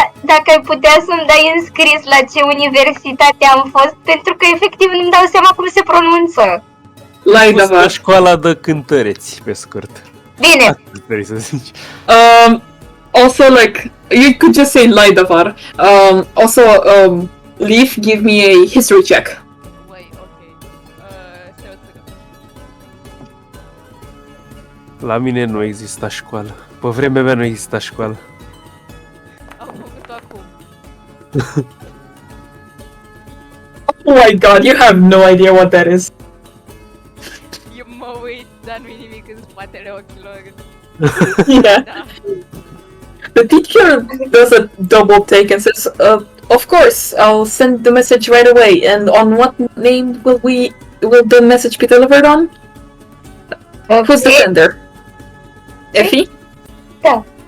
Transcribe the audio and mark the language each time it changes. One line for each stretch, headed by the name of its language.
Romanian: Dacă ai putea să-mi dai înscris la ce universitate am fost, pentru că efectiv nu-mi dau seama cum se pronunță. Laidava. Școala de cântăreți, pe scurt. Bine, Atât vrei să zici.
English: Also, like, you could just say Laidavar. Also, Leaf, give me a history check. Wait, ok.
Romanian: Stai o secundă. La mine nu exista școală. Pe vremea mea nu exista școală. Am făcut-o acum.
English: Oh my god, you have no idea what that is.
Romanian: Eu mă uit, dar nu-i nimic în spatele ochilor.
English: Yeah.
Romanian: Da.
English: The teacher does a double take and says, of course, I'll send the message right away. And on what name will the message be delivered on? Who's the sender? Effie?
Romanian: Da.